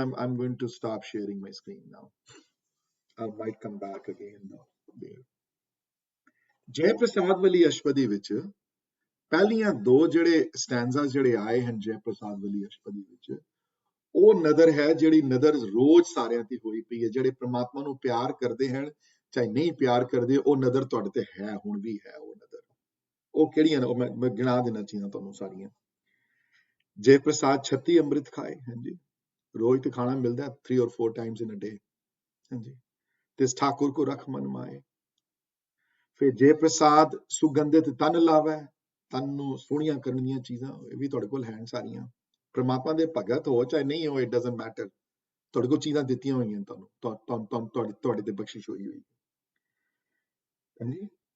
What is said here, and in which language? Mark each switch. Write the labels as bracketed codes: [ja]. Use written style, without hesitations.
[en] I'm going to stop sharing my screen now. I might come back again now. [pa] ਜੈ ਪ੍ਰਸਾਦ ਵਾਲੀ ਅਸ਼ਟਪਦੀ ਵਿੱਚ ਪਹਿਲੀਆਂ ਦੋ ਜਿਹੜੇ ਸਟੈਂਜ਼ਾਸ ਜਿਹੜੇ ਆਏ ਹਨ ਜੈ ਪ੍ਰਸਾਦ ਵਾਲੀ ਅਸ਼ਟਪਦੀ ਵਿੱਚ, ਉਹ ਨਦਰ ਹੈ ਜਿਹੜੀ ਨਦਰ ਰੋਜ਼ ਸਾਰਿਆਂ ਤੇ ਹੋਈ ਪਈ ਹੈ। ਜਿਹੜੇ ਪ੍ਰਮਾਤਮਾ ਨੂੰ ਪਿਆਰ ਕਰਦੇ ਹਨ, ਚਾਹੇ ਨਹੀਂ ਪਿਆਰ ਕਰਦੇ, ਉਹ ਨਦਰ ਤੁਹਾਡੇ ਤੇ ਹੈ, ਹੁਣ ਵੀ ਹੈ ਉਹ ਨਦਰ। ਉਹ ਕਿਹੜੀਆਂ ਨੇ, ਉਹ ਮੈਂ ਗਿਣਾ ਦੇਣਾ ਚਾਹੀਦਾ ਤੁਹਾਨੂੰ ਸਾਰੀਆਂ। ਜੈ ਪ੍ਰਸਾਦ 36 ਅੰਮ੍ਰਿਤ ਖਾਏ, ਹਾਂਜੀ, ਰੋਜ਼ ਤੇ ਖਾਣਾ ਮਿਲਦਾ [en] 3 or 4 times in a day, [pa] ਹਾਂਜੀ। ਤਿਸ ਠਾकुर को रख मन माए। ਫਿਰ ਜੈ ਪ੍ਰਸਾਦ ਸੁਗੰਧਿਤ ਤਨ ਲਾਵੈ, ਤਨ ਨੂੰ ਸੋਹਣੀਆਂ ਕਰਨ ਦੀਆਂ ਚੀਜ਼ਾਂ, ਇਹ ਵੀ ਤੁਹਾਡੇ ਕੋਲ ਹਨ ਸਾਰੀਆਂ। ਪ੍ਰਮਾਤਮਾ ਦੇ ਭਗਤ ਹੋ ਚਾਹੇ ਨਹੀਂ ਹੋ, [en] it doesn't matter, [pa] ਤੁਹਾਡੇ ਕੋਲ ਚੀਜ਼ਾਂ ਦਿੱਤੀਆਂ ਹੋਈਆਂ ਤੁਹਾਨੂੰ, ਤੁਹਾਡੇ ਤੇ ਬਖਸ਼ਿਸ਼ ਹੋਈ ਹੋਈ, ਹਾਂਜੀ।